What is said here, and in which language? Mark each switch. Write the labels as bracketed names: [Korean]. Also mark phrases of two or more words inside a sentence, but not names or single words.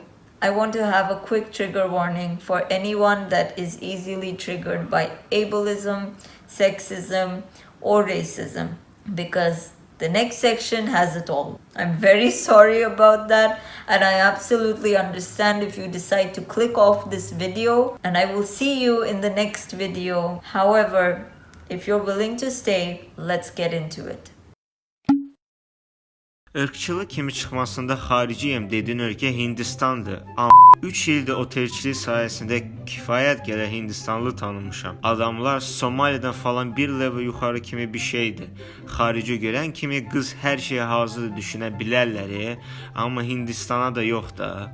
[English] I want to have a quick trigger warning for anyone that is easily triggered by ableism, sexism, or racism, because the next section has it all. I'm very sorry about that, and I absolutely understand if you decide to click off this video, and I will see you in the next video. However, if you're willing to stay, let's get into it. [Azerbaijani] Irqçılıq kimi çıxmasında xariciyəm dediyin ölkə Hindistandır. 3 ildir otelçilik sayəsində kifayət qədər Hindistanlı tanımışam. Adamlar Somalidən falan bir level yuxarı kimi bir şeydir. Xarici görən kimi qız hər şeyə hazır düşünə bilərlər, amma Hindistana da yox da.